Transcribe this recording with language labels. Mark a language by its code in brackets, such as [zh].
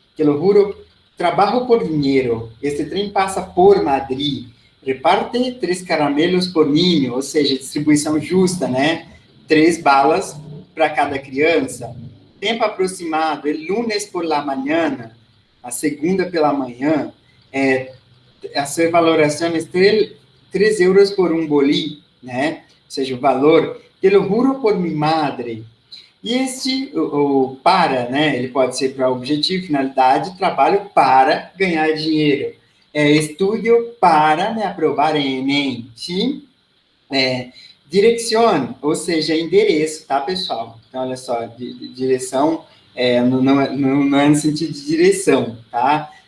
[es] Que lo juro, [pt] trabalho por dinheiro, este trem passa por Madrid, [es] reparte 3 caramelos por ninho, [pt] ou seja, distribuição justa, né? 3 balas para cada criança. Tempo aproximado, [es] el lunes por la mañana, [pt] a segunda pela manhã, a sua valoração é 3 euros por um bolí, né? Ou seja, o valor, [es] te lo juro por mi madre. [pt] E o para, né? Ele pode ser para objetivo, finalidade, trabalho para ganhar dinheiro. Estudo para me aprovar em Enem, sim? Direção, ou seja, endereço, tá, pessoal? Então, olha só, direção não é no sentido de direção, tá?